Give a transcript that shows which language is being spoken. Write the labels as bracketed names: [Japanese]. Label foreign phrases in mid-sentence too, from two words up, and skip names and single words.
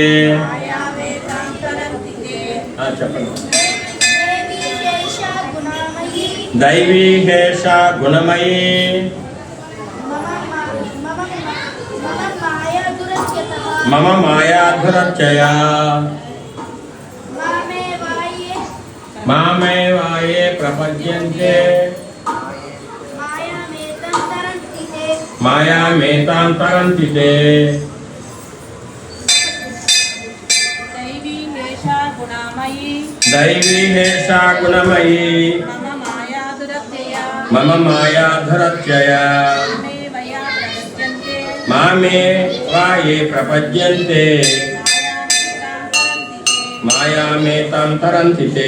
[Sanskrit] दैवी हेषा गुणमयी मम माया दुरत्यया మామేవాయే ప్రపద్యంతే మాయామేతాం తరంతి తే దైవీ హేషా గుణమయీ మమ మాయాధురత్యయా మామే వాయే ప్రపద్యంతే మాయామేతాం తరంతి తే